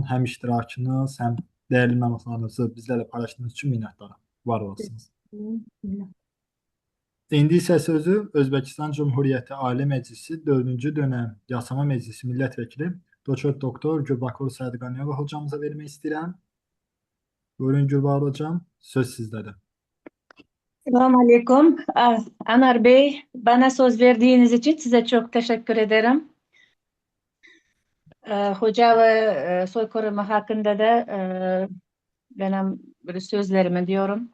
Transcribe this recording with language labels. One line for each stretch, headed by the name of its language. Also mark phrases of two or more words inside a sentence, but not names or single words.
Azerbaijani: Həm iştirakınız, həm dəyərli məlumatlarınızı bizlərlə paylaşdığınız üçün minnətdaram. Var olasınız. İndi isə sözü Özbəkistan Cümhuriyyəti Ali Məclisi 4-cü dönəm Yasama Məclisi Millət Vəkili Doçent Doktor Gülbakır Sadiqaniyeva hocamıza vermək istəyirəm. Buyurun Gülbakır hocam, söz sizdədir.
Arabic: السلام عليكم.
Turkish: Anar Bey, bana söz verdiğiniz için size çok teşekkür ederim. Hocalı soykırımı hakkında da benim böyle sözlerimi diyorum.